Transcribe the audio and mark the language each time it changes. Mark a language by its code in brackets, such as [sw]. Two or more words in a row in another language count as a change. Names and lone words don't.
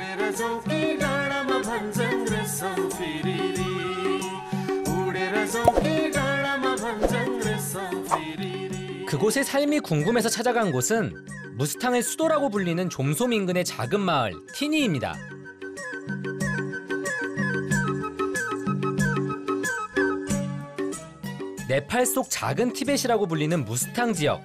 [ne] जाउँ कि डाँडामा भन्छन् रेशम फिरिरी उडेर जाउँ कि डाँडामा भन्छन् रेशम फिरिरी. [ko] 그곳의 삶이 궁금해서 찾아간 곳은 무스탕의 수도라고 불리는 좀솜 인근의 작은 마을 티니입니다. 네팔 속 작은 티벳이라고 불리는 무스탕 지역.